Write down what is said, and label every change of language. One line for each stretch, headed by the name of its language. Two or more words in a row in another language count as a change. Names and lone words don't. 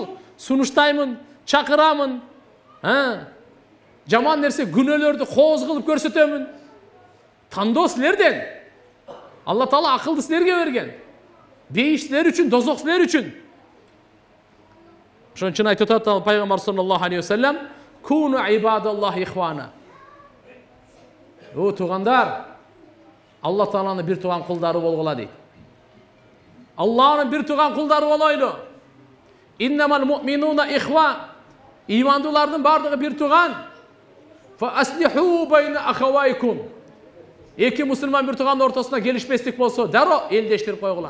Kyrgyz: Сунуштаймын, чакырамын. Жаман нерсе күнөөлөрдү кооз кылып көрсөтөмүн. Тандоо силерден. Алла Таала акылды силерге берген. Бейиш силер үчүн, дозок силер үчүн. Ошон үчүн айтып атат пайгамбар
Arabic: صلى الله عليه وسلم: "كونوا عباد الله إخوانا."
Kyrgyz: О тугандар, Алла Тааланын бир туган кулдары болгула дейт. Алланын бир туган кулдары болойлу.
Arabic: إنما المؤمنون إخوة.
Kyrgyz: Имандуулардын бардыгы бир туган.
Arabic: فأصلحوا بين أخويكم.
Kyrgyz: Эки мусулман бир тугандын ортосуна келишпестик болсо, дароо элдештирип койгула.